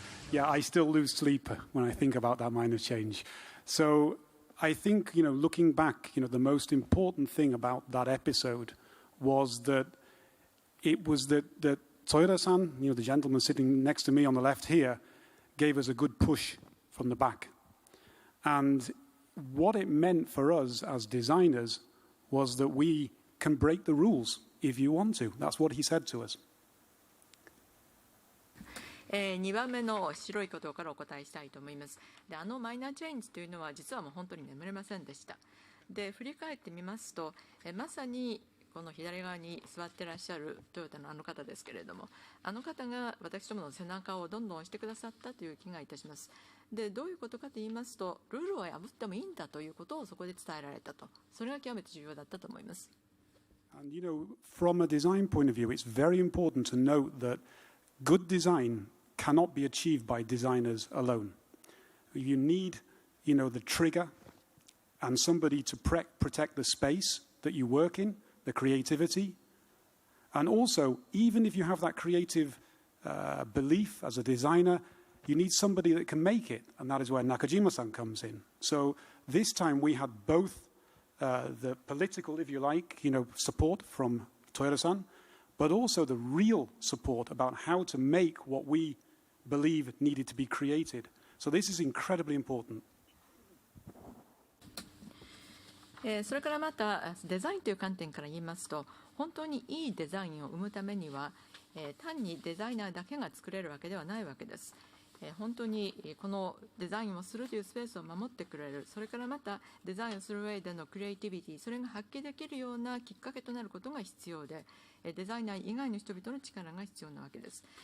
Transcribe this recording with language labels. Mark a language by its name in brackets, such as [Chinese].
[English] Yeah, I still lose sleep when I think about that minor change. So I think, looking back, the most important thing about that episode was that it was that Toyoda-san, the gentleman sitting next to me on the left here, gave us a good push from the back. And what it meant for us as designers was that we can break the rules if you want to. That's what he said to us. [Japanese] 2番目の白いことからお答えしたいと思います。で、マイナーチェンジというのは実はもう本当に眠れませんでした。で、振り返ってみますと、まさにこの左側に座ってらっしゃるトヨタのあの方ですけれども、あの方が私どもの背中をどんどん押してくださったという気がいたします。で、どういうことかと言いますと、ルールを破ってもいいんだということをそこで伝えられたと。それが極めて重要だったと思います。 [English] And from a design point of view, it's very important to note that good design cannot be achieved by designers alone. You need, the trigger and somebody to protect the space that you work in, the creativity. And also, even if you have that creative belief as a designer, you need somebody that can make it, and that is where Nakajima-san comes in. So this time we had both the political, if you like, support from Toyoda-san, but also the real support about how to make what we believe needed to be created. So this is incredibly important. [Japanese] それからまたデザインという観点から言いますと、本当にいいデザインを生むためには、単にデザイナーだけが作れるわけではないわけです。本当にこのデザインをするというスペースを守ってくれる、それからまたデザインをする上でのクリエイティビティ、それが発揮できるようなきっかけとなることが必要で、デザイナー以外の人々の力が必要なわけです。